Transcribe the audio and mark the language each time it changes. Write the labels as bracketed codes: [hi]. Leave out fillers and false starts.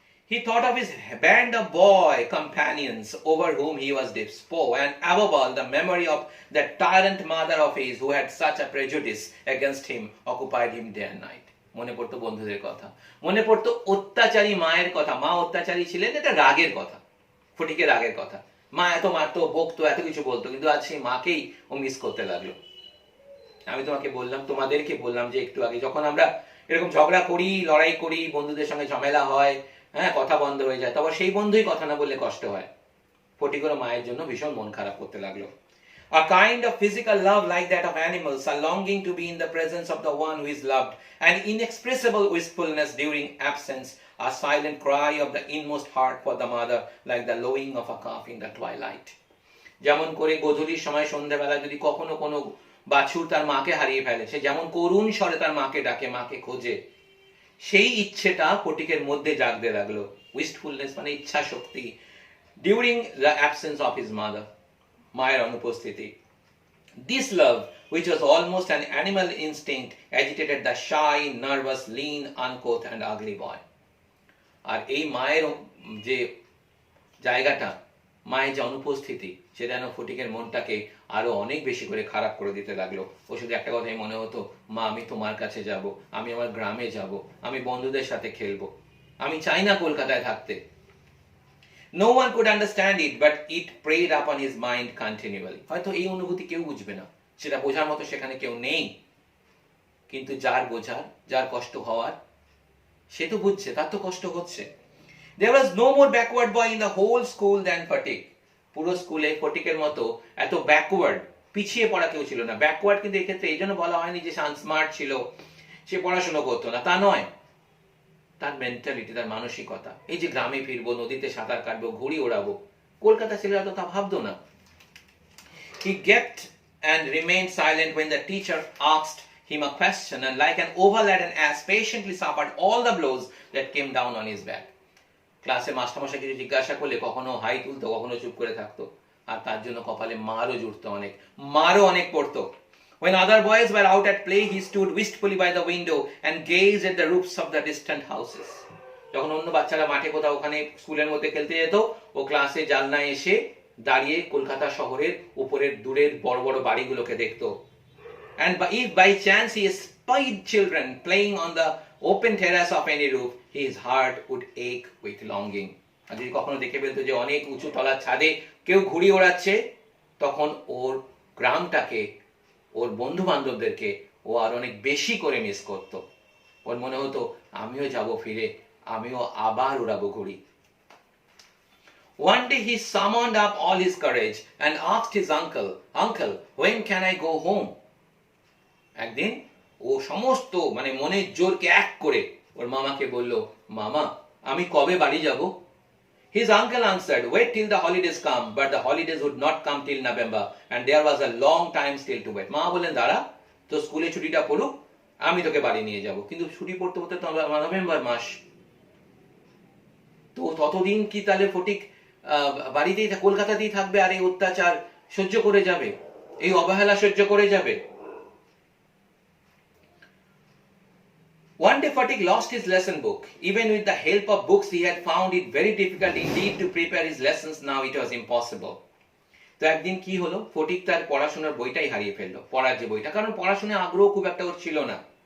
[en] He thought of his band of boy companions over whom he was despo, and above all the memory of that tyrant mother of his who had such a prejudice against him occupied him day and night. [bn] মনে পড়তো বন্ধুদের কথা, মনে পড়তো অত্যাচারী মায়ের কথা। মা অত্যাচারী ছিলেন, এটা রাগের কথা, ফটিকের রাগের কথা। মা এত মারতো, বকতো, এত কিছু বলতো, কিন্তু আজ সেই মাকেই ও মিস করতে লাগলো। আমি তোমাকে বললাম, তোমাদেরকে বললাম যে একটু আগে, যখন আমরা এরকম ঝগড়া করি, লড়াই করি, বন্ধুদের সঙ্গে ঝামেলা হয়, হ্যাঁ, কথা বন্ধ হয়ে যায়, তবে সেই বন্ধুই কথা না বললে কষ্ট হয়। ফটিকের মায়ের জন্য ভীষণ মন খারাপ করতে লাগলো। A kind of physical love like that of animals, a longing to be in the presence of the one who is loved, an inexpressible wistfulness during absence, a silent cry of the inmost heart for the mother, like the lowing of a calf in the twilight. যেমন করে গোধূলির সময়, সন্ধ্যাবেলা যদি কখনো কোনো বাছুর তার মাকে হারিয়ে ফেলে, সে যেমন করুণ স্বরে তার মাকে ডাকে, মাকে খোঁজে, সেই ইচ্ছেটা ফটিকের মধ্যে জাগতে লাগলো। [en] wistfulness [bn] মানে ইচ্ছা শক্তি, [en] during the absence of his mother, [bn] মায়ের অনুপস্থিতি। [en] This love, which was almost an animal instinct, agitated the shy, nervous, lean, uncouth and ugly boy. [bn] আর এই মায়ের যে জায়গাটা, মায়ের যে অনুপস্থিতি, সেটা যেন ফটিকের মনটাকে আরো অনেক বেশি করে খারাপ করে দিতে লাগলো। ও শুধু একটা কথাই মনে হতো, মা আমি তোমার কাছে যাব, আমি আমার গ্রামে যাব, আমি বন্ধুদের সাথে খেলবো, আমি চাই না কলকাতায় থাকতে। [en] No one could understand it, but it preyed upon his mind continually. [bn] হয়তো এই অনুভূতি কেউ বুঝবে না, সেটা বোঝার মতো সেখানে কেউ নেই, কিন্তু যার বোঝার, যার কষ্ট হওয়ার, সে তো বুঝছে, তার তো কষ্ট হচ্ছে। [en] There was no more backward boy in the whole school than Fatik. [bn] পুরো স্কুলে ফটিকের মতো এত ব্যাকওয়ার্ড, পিছিয়ে পড়া কেউ ছিল না। ব্যাকওয়ার্ড কিন্তু এক্ষেত্রে এই জন্য বলা হয়নি যে সে আনস্মার্ট ছিল, সে পড়াশোনা করতো না, তা নয়। তার মেন্টালিটি, তার মানসিকতা, এই যে গ্রামে ফিরবো, নদীতে সাঁতার কাটবো, ঘুড়ি ওড়াবো, কলকাতা ছেলেরা তো তা ভাবতো না। [en] He kept and remained silent when the teacher asked him a question, and like an overladen ass patiently suffered all the blows that came down on his back. [bn] ক্লাসে মাস্টারমশাই কিছু জিজ্ঞাসা করলে কখনো হাই তুলতো, কখনো চুপ করে থাকতো, আর তার জন্য কপালে মারও জুটতো অনেক, মারও অনেক পড়তো। [en] When other boys were out at play, he stood wistfully by the window and gazed at the roofs of the distant houses. [bn] যখন অন্য বাচ্চারা মাঠে কোথাও ওখানে স্কুলের মধ্যে খেলতে যেত, ও ক্লাসে জানলায় এসে দাঁড়িয়ে কলকাতা শহরের উপরের দূরের বড় বড় বাড়িগুলোকে দেখতো। [en] And if by chance he spied children playing on the open terrace of any roof, his heart would ache with longing. [bn] আর যদি কখনো দেখে ফেলতো যে অনেক উঁচু তলার ছাদে কেউ ঘুড়ি ওড়াচ্ছে, তখন ওর গ্রামটাকে, ওর বন্ধু বান্ধবদেরকে ও আর অনেক বেশি করে মিস করতো। ওর মনে হতো আমিও যাব ফিরে, আমিও আবার উড়াবো ঘুড়ি। [en] One day he summoned up all his courage and asked his uncle, when can I go home? [bn] একদিন ও সমস্ত মানে মনের জোরকে এক করে ওর মামাকে বলল, মামা আমি কবে বাড়ি যাব? [en] His uncle answered, wait till the holidays come, but the holidays would not come till November, and there was a long time still to wait. [bn] মা বললেন, দাঁড়া, তো স্কুলে ছুটিটা পড়ুক, আমি তোকে বাড়ি নিয়ে যাব। কিন্তু ছুটি পড়তে পড়তে তো নভেম্বর মাস, তো ততদিন কি তাহলে ফটিক বাড়িতেই, কলকাতাতেই থাকবে, আর এই অত্যাচার সহ্য করে যাবে, এই অবহেলা সহ্য করে যাবে? [en] One day Fatik lost his lesson book. Even with the help of books, he had found it very difficult indeed to prepare his lessons. Now it was impossible. [bn] তো একদিন কি হলো, ফটিক তার পড়াশোনার বইটাই হারিয়ে ফেললো, পড়ার যে বইটা, কারণ পড়াশোনায় আগ্রহ খুব একটা ওর ছিল না।